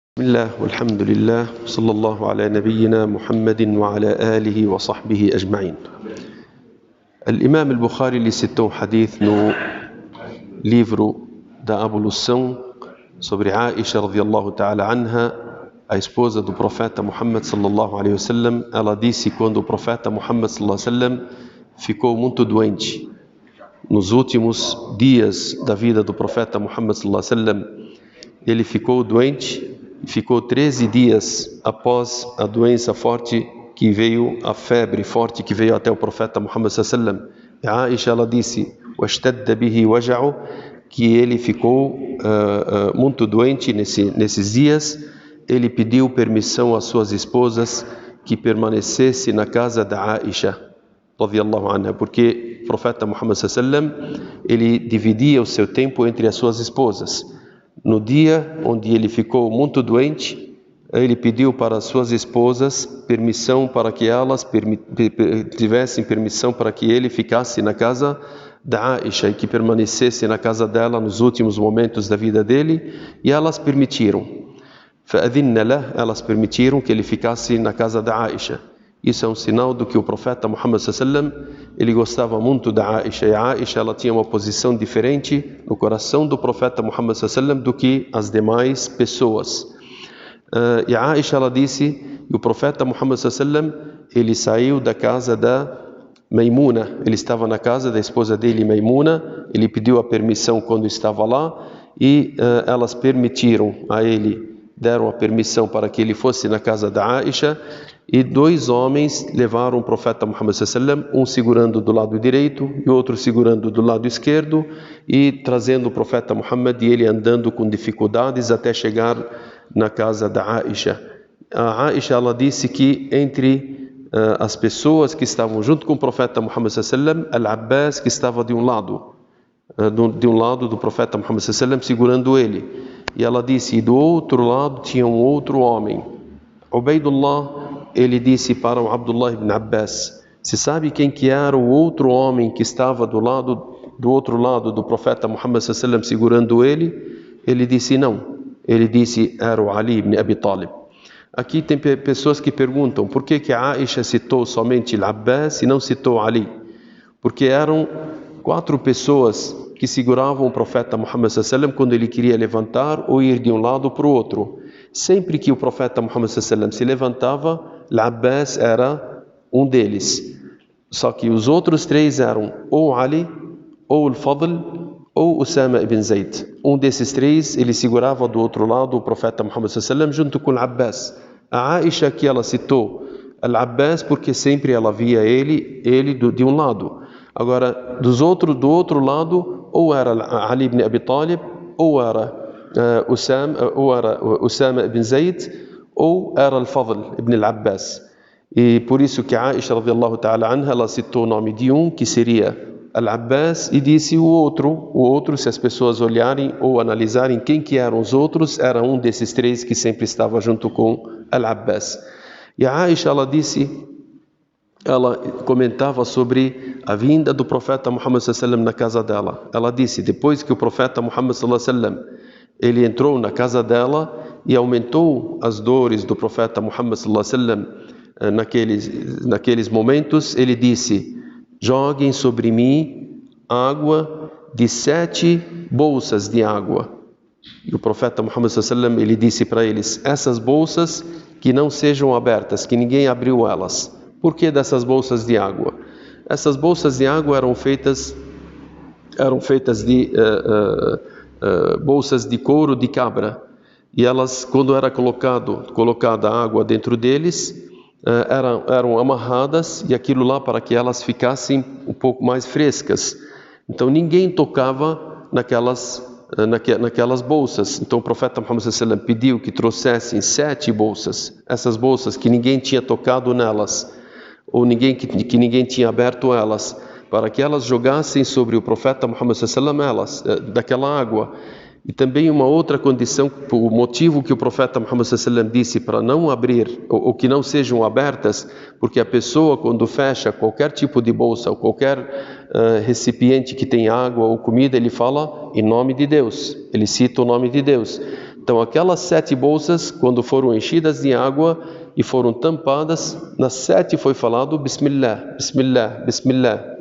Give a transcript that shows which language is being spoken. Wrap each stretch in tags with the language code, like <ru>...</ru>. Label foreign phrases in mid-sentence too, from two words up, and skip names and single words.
<ar>بسم الله والحمد لله صلى الله على نبينا محمد وعلى آله وصحبه أجمعين.</ar> <pt>Al-Imam al-Bukhari lhe citou um hadith no livro da abolição sobre Aisha</pt> <ar>رضي الله تعالى عنها,</ar> <pt>a esposa do profeta Muhammad</pt> <ar>صلى الله عليه وسلم.</ar> <pt>Ela disse quando o profeta Muhammad</pt> <ar>صلى الله عليه وسلم</ar> <pt>ficou muito doente, nos últimos dias da vida do profeta Muhammad</pt> <ar>صلى الله عليه وسلم,</ar> <pt>ele ficou doente. Ficou 13 dias após a doença forte que veio, a febre forte que veio até o profeta Muhammad</pt> <ar>صلى الله عليه وسلم.</ar> <pt>A Aisha, ela disse,</pt> <ar>"واشتد به وجعه",</ar> <pt>que ele ficou muito doente nesses dias. Ele pediu permissão às suas esposas que permanecesse na casa da Aisha</pt> <ar>رضي الله عنها,</ar> <pt>porque o profeta Muhammad</pt> <ar>صلى الله عليه وسلم,</ar> <pt>ele dividia o seu tempo entre as suas esposas. No dia onde ele ficou muito doente, ele pediu para as suas esposas permissão para que elas tivessem permissão para que ele ficasse na casa da Aisha e que permanecesse na casa dela nos últimos momentos da vida dele, e elas permitiram.</pt> <ar>فَأَذِنَّ لَهُ,</ar> <pt>elas permitiram que ele ficasse na casa da Aisha. Isso é um sinal do que o profeta Muhammad</pt> <ar>صلى الله عليه وسلم,</ar> <pt>ele gostava muito da Aisha. E a Aisha, ela tinha uma posição diferente no coração do profeta Muhammad</pt> <ar>صلى الله عليه وسلم</ar> <pt>do que as demais pessoas. E a Aisha, ela disse, e o profeta Muhammad</pt> <ar>صلى الله عليه وسلم,</ar> <pt>ele saiu da casa da Maimuna. Ele estava na casa da esposa dele, Maimuna. Ele pediu a permissão quando estava lá e elas permitiram a ele, deram a permissão para que ele fosse na casa da Aisha. E dois homens levaram o profeta Muhammad</pt> <ar>صلى الله عليه وسلم,</ar> <pt>um segurando do lado direito e outro segurando do lado esquerdo, e trazendo o profeta Muhammad, e ele andando com dificuldades até chegar na casa da Aisha. A Aisha, ela disse que entre as pessoas que estavam junto com o profeta Muhammad</pt> <ar>صلى الله عليه وسلم,</ar> <pt>Al-Abbas, que estava de um lado do profeta Muhammad</pt> <ar>صلى الله عليه وسلم,</ar> <pt>segurando ele. E ela disse, e do outro lado tinha um outro homem, Ubaidullah. Ele disse para o Abdullah ibn Abbas, você sabe quem que era o outro homem que estava do outro lado do profeta Muhammad</pt> <ar>صلى الله عليه وسلم</ar> <pt>segurando ele? Ele disse não. Ele disse, era o Ali ibn Abi Talib. Aqui tem pessoas que perguntam por que a Aisha citou somente Al-Abbas e não citou Ali? Porque eram 4 pessoas que seguravam o profeta Muhammad</pt> <ar>صلى الله عليه وسلم</ar> <pt>quando ele queria levantar ou ir de um lado para o outro. Sempre que o profeta Muhammad</pt> <ar>صلى الله عليه وسلم</ar> <pt>se levantava, Al-Abbas era um deles. Só que os outros 3 eram ou Ali, ou Al-Fadl, ou Usama ibn Zayd. Um desses 3, ele segurava do outro lado o profeta Muhammad</pt> <ar>صلى الله عليه وسلم</ar> <pt>junto com Al-Abbas. A Aisha, que ela citou Al-Abbas porque sempre ela via ele de um lado. Agora, do outro lado, ou era Ali ibn Abi Talib, ou era Usama ibn Zayd, ou era Al-Fadl ibn Al-Abbas. E por isso que a Aisha</pt> <ar>رضي الله تعالى عنها,</ar> <pt>ela citou o nome de um, que seria Al-Abbas, e disse o outro, se as pessoas olharem ou analisarem quem que eram os outros, era um desses 3 que sempre estava junto com Al-Abbas. E a Aisha, ela disse, ela comentava sobre a vinda do profeta Muhammad</pt> <ar>صلى الله عليه وسلم</ar> <pt>na casa dela. Ela disse, depois que o profeta Muhammad</pt> <ar>صلى الله عليه وسلم,</ar> <pt>ele entrou na casa dela e aumentou as dores do profeta Muhammad</pt> <ar>صلى الله عليه وسلم,</ar> <pt>naqueles momentos, ele disse, joguem sobre mim água de 7 bolsas de água. E o profeta Muhammad</pt> <ar>صلى الله عليه وسلم,</ar> <pt>ele disse para eles, essas bolsas que não sejam abertas, que ninguém abriu elas. Por que dessas bolsas de água? Essas bolsas de água eram feitas de bolsas de couro de cabra. E elas, quando era colocada água dentro deles, eram amarradas, e aquilo lá para que elas ficassem um pouco mais frescas. Então ninguém tocava naquelas bolsas. Então o profeta Muhammad</pt> <ar>صلى الله عليه وسلم</ar> <pt>pediu que trouxessem 7 bolsas. Essas bolsas que ninguém tinha tocado nelas, ou que ninguém tinha aberto elas, para que elas jogassem sobre o profeta Muhammad</pt> <ar>صلى الله عليه وسلم</ar> <pt>daquela água. E também uma outra condição, o motivo que o profeta Muhammad</pt> <ar>صلى الله عليه وسلم</ar> <pt>disse para não abrir, ou que não sejam abertas, porque a pessoa, quando fecha qualquer tipo de bolsa, ou qualquer recipiente que tem água ou comida, ele fala em nome de Deus, ele cita o nome de Deus. Então aquelas 7 bolsas, quando foram enchidas de água e foram tampadas, nas 7 foi falado</pt> <ar>بسم الله، بسم الله، بسم الله.</ar>